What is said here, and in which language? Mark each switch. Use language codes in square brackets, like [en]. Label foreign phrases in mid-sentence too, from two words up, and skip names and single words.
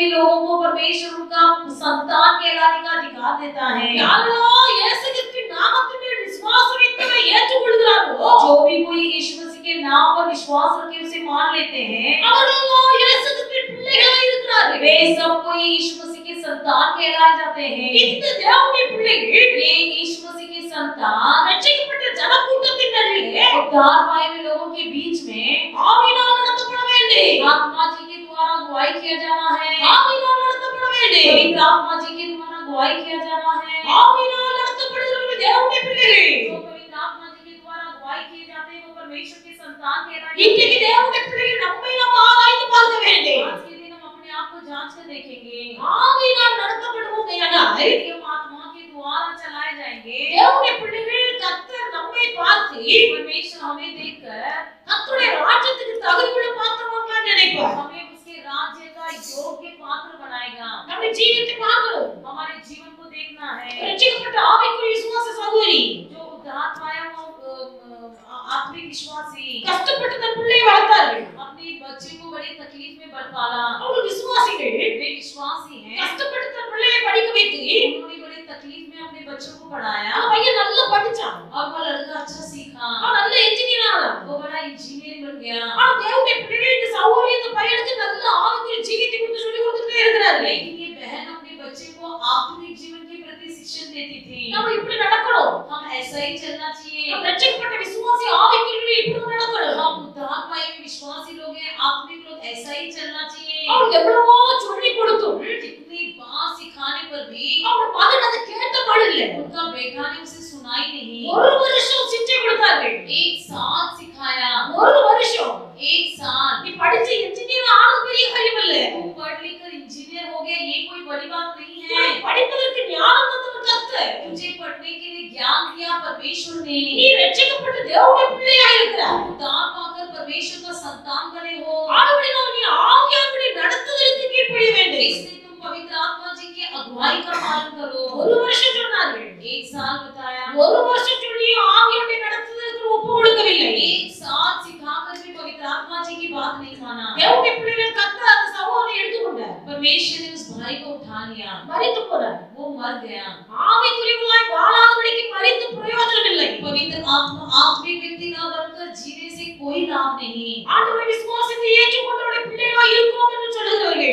[hi] लोगों को परमेश्वर उनका संतान कहलाने का अधिकार देता है। [ta] யாரெல்லாம் இயேசு கிறிஸ்துவின் நாமத்தின் மேல் விசுவாசம் வைத்து ஏற்றுக்கொள்கிறார்களோ, [hi] जो भी कोई यीशु मसीह के नाम पर विश्वास रखे उसे मान लेते हैं, [ta] அவர்களெல்லாம் இயேசு கிறிஸ்துவின் பிள்ளைகளாய் இருக்கிறார்கள். [hi] वे सब कोई यीशु मसीह के संतान कहलाए जाते हैं। [ta] இந்த தேவனுடைய பிள்ளைகள் [hi] ये यीशु मसीह के संतान [ta] ரட்சிக்கப்பட்ட ஜனக்கூட்டத்தின் நடுவிலே [hi] उद्धार पाए हुए लोगों के बीच में [ta] ஆவியினால் நடத்தப்பட வேண்டும். [hi] आत्मा जी के द्वारा अगुवाई किया जाना है। [ta] ஆவியினால் நடத்தப்பட வேண்டும். [hi] पवित्र आत्मा जी के द्वारा अगुवाई किया जाना है। [ta] ஆவியினால் நடத்தப்படுகிறவர்கள் தேவனுடைய பிள்ளைகள். [hi] जो पवित्र आत्मा जी के द्वारा अगुवाई किए जाते हैं वो परमेश्वर के संतान कहलाते [ta] இன்றைக்கு [hi] हैं। [ta] தேவனுடைய பிள்ளைகள் நம்மை நாம் ஆராய்ந்து பார்க்க வேண்டும். [hi] आज के दिन हम अपने आप को जांच कर देखेंगे। [ta] ஆவியினால் நடத்தப்படுவோமையானால் [hi] यदि हम आत्मा के द्वारा चलाए जाएंगे, [ta] தேவனுடைய பிள்ளைகள் கர்த்தர் நம்மை பார்த்து [hi] परमेश्वर हमें देखकर [ta] கர்த்தருடைய ராஜ்யத்துக்கு தகுதியுள்ள பாத்திரமாக நினைப்பார். [hi] हमें उसके राज्य का योग्य पात्र बनाएगा। [ta] நம்முடைய ஜீவித்தை பார்க்கணும். [hi] हमारे जीवन को देखना है। [ta] ரட்சிக்கப்பட்ட ஆவிக்குரிய விசுவாச சகோதரி [hi] जो उद्धार पाया हुआ आत्मिक विश्वासी [ta] கஷ்டப்பட்டு தன் பிள்ளையை வளர்த்தார்கள். [hi] अपने बच्चे को बड़ी तकलीफ में बढ़ पाला। [ta] அவர்கள் விசுவாசிகள் [hi] वे विश्वासी हैं। [ta] கஷ்டப்பட்டு தன் பிள்ளையை படிக்க வைத்து [hi] उन्होंने बड़ी तकलीफ में अपने बच्चों को पढ़ाया [ta] அந்த பையன் நல்லா படிச்சான். [hi] और वो लड़का अच्छा सीखा, [ta] அவன் நல்ல இன்ஜினியர் ஆனான். [hi] वो बड़ा इंजीनियर बन गया। [ta] ஆனா தேவனுடைய பிள்ளைகள் இந்த சகோதரி இந்த பையனுக்கு நல்ல ஆவிக்குரிய ஜீவித்தை குறித்து சொல்லி கொடுத்துட்டே இருக்கிறார்கள். [hi] लेकिन ये बहन अपने बच्चे को आत्मिक जीवन के प्रति शिक्षण देती थी। [ta] நாம இப்படி நடக்கணும். [hi] हम ऐसा ही चलना चाहिए। [ta] நம்ம ரட்சிக்கப்பட்ட விசுவாசி ஆவிக்குரிய இப்படி நடக்கணும். [hi] हम उद्धार पाए हुए विश्वासी लोग हैं, आत्मिक लोग ऐसा ही चलना चाहिए। [ta] அவன் எவ்வளவோ சொல்லி கொடுத்தும் [hi] कितनी बार सिखाने पर भी [ta] அவன் மகன் அதை கேட்ட பாடில்லை. [hi] उनका बेटा ने उसे सुनाई नहीं। [ta] ஒரு வருஷம் சிச்சை கொடுத்தார்கள். [hi] एक साल सिखाया, [ta] ஒரு வருஷம் [hi] एक साल। [ta] நீ படிச்ச இன்ஜினியர் ஆனது பெரிய காரியம் இல்ல. [hi] तू पढ़ लिख कर इंजीनियर हो गया, ये कोई बड़ी बात नहीं है। [ta] உனக்கு படிப்பதற்கு ஞானம் தந்தவர் கர்த்தர். [hi] तुझे पढ़ने के लिए ज्ञान दिया परमेश्वर ने। [ta] நீ ரட்சிக்கப்பட்ட தேவனுடைய பிள்ளையாக இருக்கிறாய். [hi] उद्धार पाकर परमेश्वर का संतान बने हो। [ta] ஆகவேதான் நீ ஆவியானுடைய நடத்துதலுக்கு கீழ்ப்படிய வேண்டும். [hi] इसलिए तुम पवित्र आत्मा जी की अगुवाई का पालन करो। [ta] ஒரு வருஷம் சொன்னார்கள். [hi] एक साल बताया, [ta] ஒரு வருஷம் சொல்லி ஆவியானுடைய நடத்துதலுக்கு ஒப்பு கொடுக்கவில்லை. [hi] एक साल सिखाकर भी पवित्र आत्मा जी की बात नहीं माना। [ta] தேவனுடைய பிள்ளைகள் கர்த்தர் அந்த சகோதரனை எடுத்துக்கொண்டார். [hi] परमेश्वर ने उस भाई को उठा लिया, [ta] மரித்து போனார். [hi] वो मर गया। [ta] ஆவிக்குரியவர்களாய் வாழாதபடிக்கு மரித்து பிரயோஜனம் இல்லை. [hi] पवित्र आत्मा आत्मिक व्यक्ति न बनकर जीने से कोई लाभ नहीं। [ta] ஆண்டவரை விசுவாசித்து ஏற்றுக்கொண்டவருடைய பிள்ளைகளாய் இருக்கிறோம் என்று சொல்லுகிறவர்கள்